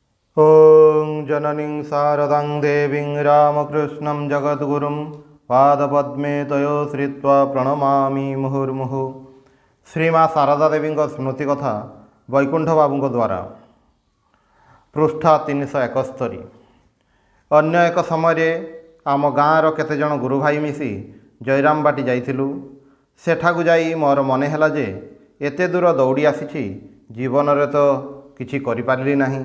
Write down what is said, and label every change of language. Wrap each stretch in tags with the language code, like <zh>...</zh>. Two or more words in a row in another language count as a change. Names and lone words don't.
<sa>ॐ जननीं शारदां देवीं रामकृष्णं जगद्गुरुं पादपद्मे तयो श्रित्वा प्रणमामि मुहुर्मुहुः।</sa> <or>ଶ୍ରୀମା ଶାରଦା ଦେବୀ ସ୍ମୃତି କଥା ବୈକୁଣ୍ଠ ବାବୁ ଦ୍ୱାରା ପୃଷ୍ଠା 371। ଅନ୍ୟ ଏକ ସମୟ ଆମ ଗାଁର କେତେଜଣ ଗୁରୁ ଭାଇ ମିଶି ଜୟରାମ ବାଟୀ ଯାଇଥିଲୁ। ସେଠାକୁ ଯାଇ ମୋର ମନେ ହେଲା ଯେ ଏତେ ଦୂର ଦୌଡ଼ି ଆସିଛି, ଜୀବନ ରେ ତ କିଛି କରି ପାରିଲି ନାହିଁ।</or>